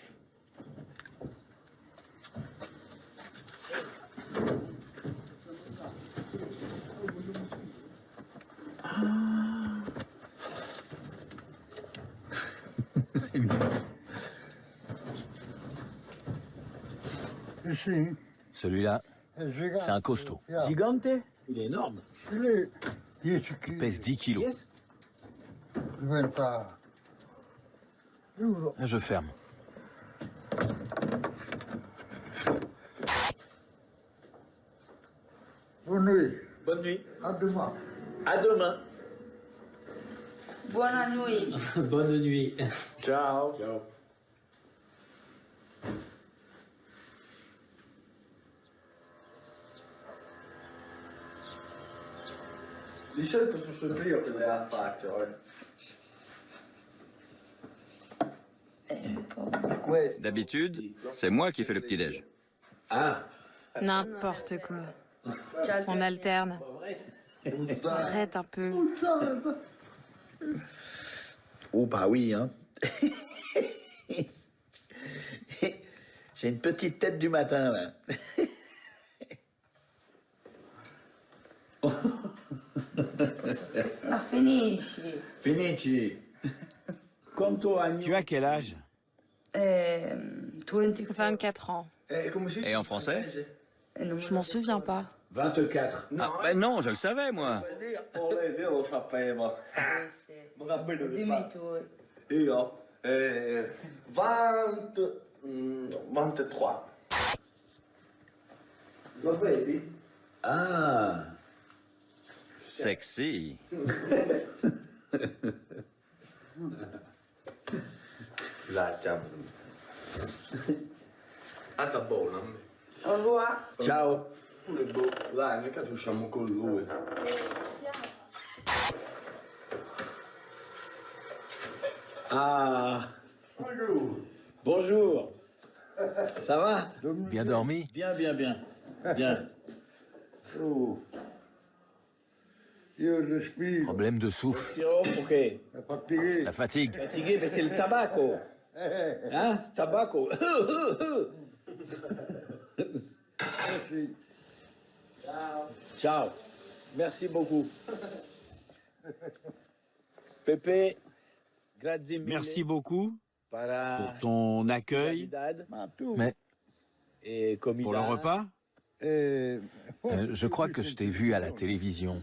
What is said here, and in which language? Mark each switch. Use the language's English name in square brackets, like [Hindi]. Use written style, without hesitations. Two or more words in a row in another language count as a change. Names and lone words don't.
[French] C'est mignon. Ici. Celui-là, [Italian] È gigante. [French] c'est un costaud. Gigante? Il est énorme. Il est 10 Il kg. pèse 10 kilos. [English] Yes. [Italian] Diventa duro. [French] Je ferme. Bonne nuit. Bonne nuit. À demain. À demain. [Italian] Buona nuit. [French] Bonne nuit. [Italian] Ciao. Ciao. Di solito sono sempre io che le affaccio. Questo. [French] D'habitude, c'est moi qui fais le petit-déj. Ah. N'importe quoi. On alterne. Arrête un peu. Oh bah oui, hein. J'ai une petite tête du matin, là. [Italian] La finisci. Finici. Quanto anni? [French] Tu as quel âge? 24. 24 ans. Et en français? Non. Je m'en souviens pas. 24. Ah, ben non, je le savais, moi. [Italian] Io lo sapevo. Dimmi tu. Io 23. Lo vedi? Ah. Sexy. Lascia. Anche buona. [French] Au revoir. [Italian] Ciao. Dai, nel caso usciamo con lui. Ah. [French] Bonjour. Ça va? Bien dormi? Bien, bien, bien. Bien. [Italian] Oh. Io respiro. [French] Problème de souffle. Sirop, ok. [Italian] È fatigué. [French] La fatigue. Fatigué, mais c'est le tabaco. Hein? Tabaco. [Italian] Sì. Ciao. [French] Merci beaucoup. [Italian] Pepe, grazie mille. [French] Merci beaucoup [Spanish] para [French] pour ton accueil. [Spanish] Navidad [Italian] Ma tu. [French] Mais et comida. Pour le repas? Je crois que je t'ai vu à la télévision,